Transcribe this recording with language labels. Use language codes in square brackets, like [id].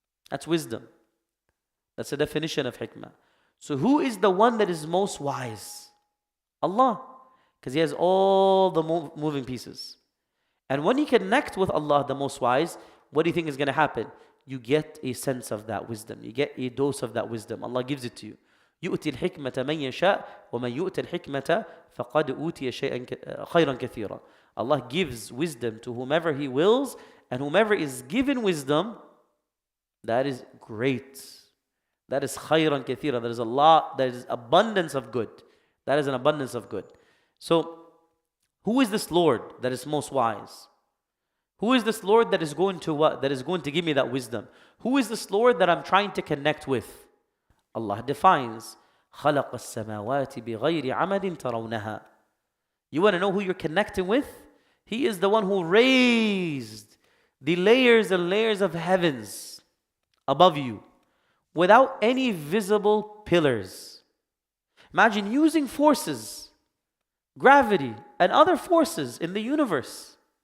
[en] That's wisdom. That's the definition of hikmah. So who is the one that is most wise? Allah. Because He has all the moving pieces. And when you connect with Allah, the most wise, what do you think is going to happen? You get a sense of that wisdom. You get a dose of that wisdom. Allah gives it to you. [ar] يؤتي الحكمة من يشاء ومن يؤتى الحكمة فقد أوتي شيئا خيرا كثيرا. [en] Allah gives wisdom to whomever He wills, and whomever is given wisdom, that is great. That is khayran kathira. That is a lot, that is abundance of good. That is an abundance of good. So, who is this Lord that is most wise? Who is this Lord that is going to what? That is going to give me that wisdom? Who is this Lord that I'm trying to connect with? Allah defines, [ar] خَلَقَ السَّمَاوَاتِ بِغَيْرِ عَمَدٍ تَرَوْنَهَا. [en] You want to know who you're connecting with? He is the one who raised the layers and layers of heavens above you without any visible pillars. Imagine using forces, gravity, and other forces in the universe.